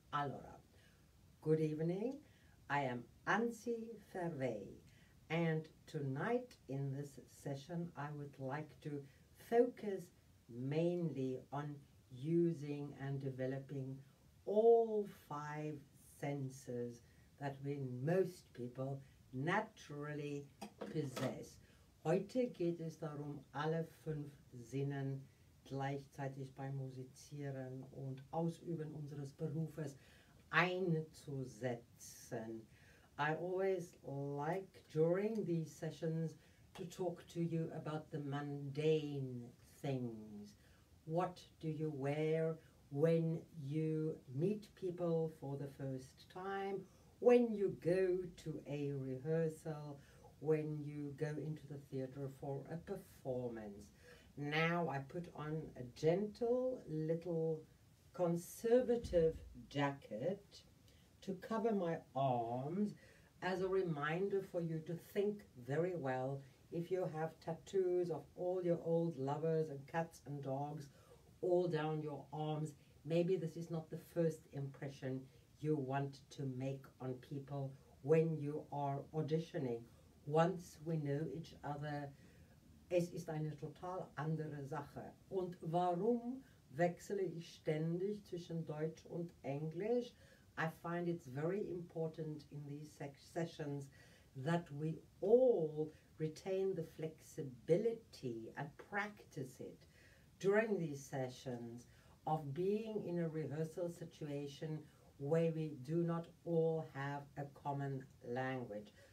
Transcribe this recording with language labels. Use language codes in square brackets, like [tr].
[en] Allora, good evening. I am Ansi XI, and tonight in this session I would like to focus mainly on using and developing all 5 senses that most people naturally possess. [de] Heute geht es darum, alle 5 Sinnen gleichzeitig beim Musizieren und Ausüben unseres Berufes einzusetzen. [en] I always like during these sessions to talk to you about the mundane things. What do you wear when you meet people for the first time, when you go to a rehearsal, when you go into the theater for a performance? Now I put on a gentle little conservative jacket to cover my arms as a reminder for you to think very well. If you have tattoos of all your old lovers and cats and dogs all down your arms, maybe this is not the first impression you want to make on people when you are auditioning. Once we know each other, [de] es ist eine total andere Sache. Und warum wechsle ich ständig zwischen Deutsch und Englisch? [en] I find it's very important in these sessions that we all retain the flexibility and practice it during these sessions of being in a rehearsal situation where we do not all have a common language.